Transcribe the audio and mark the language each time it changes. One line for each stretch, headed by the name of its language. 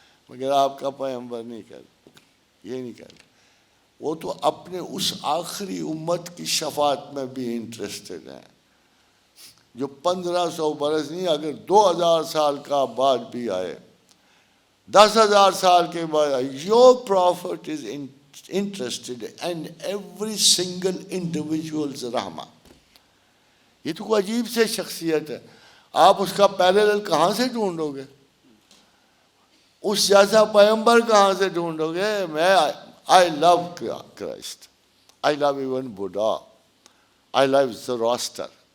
Urdu: مگر آپ کا پیغمبر نہیں کرتا، یہ نہیں کرتا. وہ تو اپنے اس آخری امت کی شفاعت میں بھی انٹرسٹڈ ہیں جو 1500 برس نہیں، اگر 2000 سال کا بعد بھی آئے، 10,000 سال کے بعد آئے.
English: Your prophet is interested in every single individual's رحمہ.
Urdu: یہ تو کوئی عجیب سے شخصیت ہے. آپ اس کا پیرالل کہاں سے ڈھونڈو گے؟ اس جیسا پیغمبر کہاں سے ڈھونڈو گے؟ میں
English: I love Christ. I love even Buddha. I love Zoroaster.